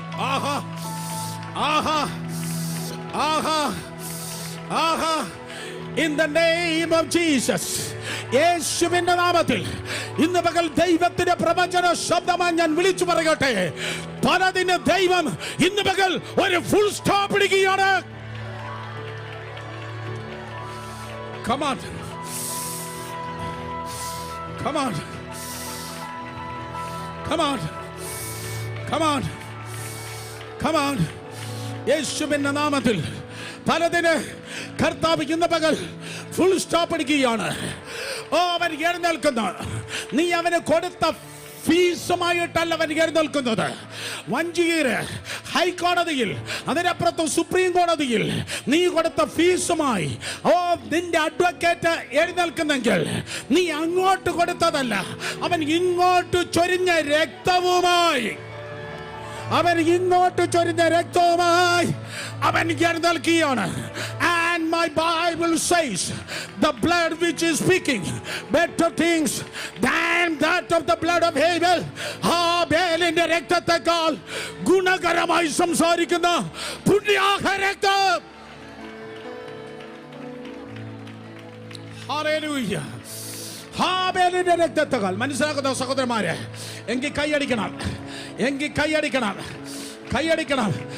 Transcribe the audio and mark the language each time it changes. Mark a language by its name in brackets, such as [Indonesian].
[English] ആഹാ ആഹാ ആഹാ ആഹാ. In the name of Jesus, [Malayalam] യേശുവിന്റെ നാമത്തിൽ ഇന്ന് പകൽ ദൈവത്തിന്റെ പ്രവചന ശബ്ദമായി ഞാൻ വിളിച്ചു പറയട്ടെ, പലതിന് ദൈവം ഇന്ന് പകൽ ഒരു ഫുൾ സ്റ്റോപ്പ് ഇടുകയാണ്. [English] Come on, come on, come on, come on, come on. [Malayalam] യേശുവിന്റെ നാമത്തിൽ പലതിന് കർത്താവ് ഇന്ന് പകൽ ഫുൾ സ്റ്റോപ്പ് ഇടുകയാണ്. ഓ, അവൻ എഴുന്നേൽക്കുന്നു. നീ അവന് കൊടുത്ത ഫീസുമായിട്ടല്ല അവൻ എഴുന്നേൽക്കുന്നത്. വഞ്ചിയൂര് ഹൈക്കോടതിയിൽ, അതിനപ്പുറത്ത് സുപ്രീം കോടതിയിൽ നീ കൊടുത്ത ഫീസുമായി ഓ നിന്റെ അഡ്വക്കേറ്റ് എഴുന്നേൽക്കുന്നെങ്കിൽ നീ അങ്ങോട്ട് കൊടുത്തതല്ല, അവൻ ഇങ്ങോട്ട് ചൊരിഞ്ഞ രക്തവുമായി, അവൻ ഇങ്ങോട്ട് ചൊരിഞ്ഞ രക്തവുമായി അവൻ എഴുന്നേൽക്കുകയാണ്. [English] And my Bible says the blood which is speaking better things than that of the blood of Abel. [Malayalam] ഹാബേലിന്റെ രക്തത്തെക്കാൾ ഗുണകരമായി സംസാരിക്കുന്ന പുണ്യാഹ രക്തം. ഹല്ലേലൂയ. ഹാബേലിന്റെ രക്തത്തെക്കാൾ. മനസ്സിലാക്കുന്ന സഹോദരന്മാരെ, എങ്കിൽ കൈയടിക്കണം, എങ്കിൽ കൈയടിക്കണം, കൈയടിക്കണം.